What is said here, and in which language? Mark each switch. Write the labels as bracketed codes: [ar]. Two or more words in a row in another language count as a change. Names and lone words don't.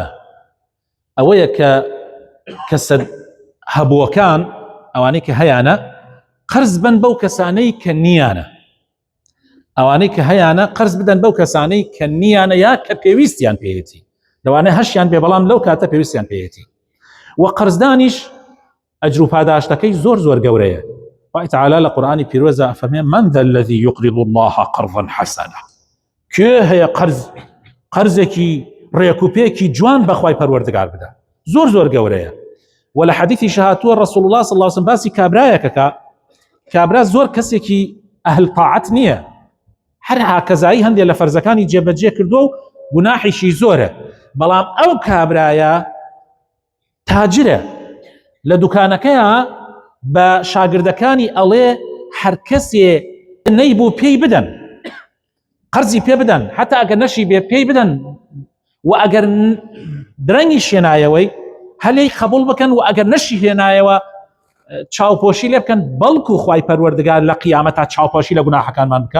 [ckb] ئەوەیە کە کەسە هەبووەکان ئەوانەی کە هەیانە قەرز بن بەو کەسانەی کە نییانە، ئەوانەی کە هەیانە قەرز بدەن بەو کەسانەی کە نییانە یا کە پێویستیان پێیەتی، لەوانەیە هەشیان بێ بەڵام لەو کاتە پێویستیان پێیەتی. و قەرزدانیش ئەجر و پاداشتەکەی زۆر زۆر گەورەیە. خوای تەعالا لە قورئانی پیرۆزە ئەفەرمێ [ar] من ذا الذي يقرض الله قرضا حسنا. [ckb] کێ هەیە قەرزێکی ڕێکوپێکی جوان بەخوای پەروەردگار بدە، زۆر زۆر گەورەیە. و لە حەدیثی شەهاتووە [ar] رسول الله صلی الله عليه وسلم [ckb] باسی کابرایەکە کابرا زۆر کەسێکی ئەهل طاعت نییە، هەر هاکەزایی هەندێک لە فەرزەکانی جێبەجێ کردو و گوناحیشی زۆرە، بەڵام ئەو کابرایە تاجرە، لە دوکانەکەیە بە شاگردەکانی ئەڵێ هەر کەسێ نەیبوو پێی بدەن، قەرزی پێ بدەن، حتا ئەگەر نەشی بێ پێی بدەن، و ئەگەر درەنگی شێنایەوەی هەلەی قبول بکەن، و ئەگەر نەشی هێنایەوە چاوپۆشی لێ بکەن، بەڵکو خوای پەروەردگار لە قیامەتا چاوپۆشی لە گوناحەکانمان بکە.